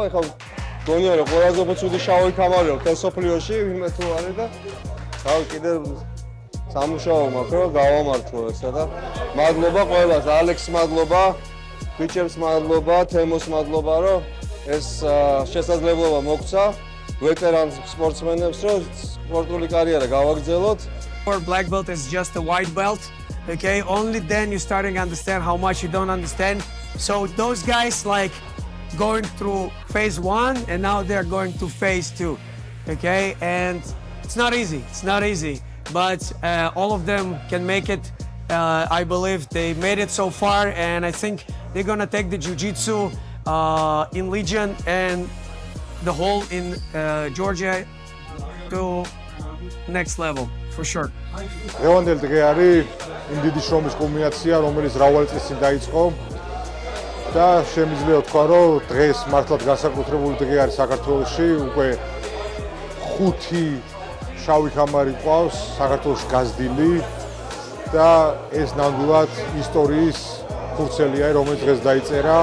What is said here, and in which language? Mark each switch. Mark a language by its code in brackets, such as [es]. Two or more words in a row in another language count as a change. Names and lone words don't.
[ka] ეხლა გონია რომ ყველაზე უცუდი შავი კამარია თესოფლიოში, ვინმე თუ არის და რავი, კიდე სამუშაო მაქვს რომ გავამართლო ესა და მადლობა ყველას, ალექს მადლობა, ბიჭებს მადლობა, თემოს მადლობა, რომ ეს შესაძლებლობა მოგცა. [en] Veteran sportsmenებს [ka] რომ სპორტული კარიერა გავაგრძელოთ. [en] For black belt is just a white belt, okay? Only then you're starting to understand how much you don't understand. So those guys like going through phase 1 and now they're going to phase 2, okay? And it's not easy. It's not easy, but all of them can make it. I believe they made it so far, and I think they're gonna take the jiu-jitsu in Legion and the whole in Georgia to next level for sure. [ka] დღევანდელი დღე არის იმ დიდი შრომის კულმინაცია, რომელიც მრავალი წლის წინ დაიწყო და შემიძლია ვთქვა, რომ დღეს მართლაც განსაკუთრებული დღე არის საქართველოში. უკვე 5 შავი ქამარი ყავს საქართველოში გაზრდილი და ეს ნამდვილად ისტორიის ფურცელია, რომელიც დღეს დაიწერა.